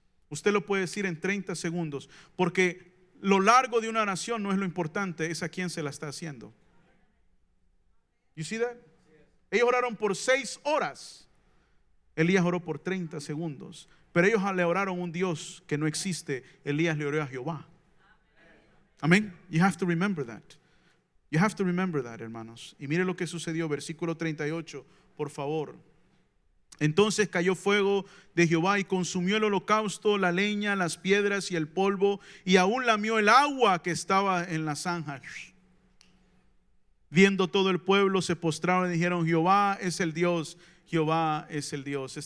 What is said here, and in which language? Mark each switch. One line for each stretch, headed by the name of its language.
Spanish: Usted lo puede decir en 30 segundos, porque lo largo de una oración no es lo importante, es a quién se la está haciendo.
English: You see that?
Spanish: Ellos oraron por 6 horas. Elías oró por 30 segundos. Pero ellos le oraron a un Dios que no existe. Elías le oró a Jehová. Amén.
English: You have to remember that. You have to remember that, hermanos.
Spanish: Y mire lo que sucedió, versículo 38, por favor. Entonces cayó fuego de Jehová y consumió el holocausto, la leña, las piedras y el polvo, y aún lamió el agua que estaba en la zanja. Viendo todo el pueblo, se postraron y dijeron: Jehová es el Dios, Jehová es el Dios.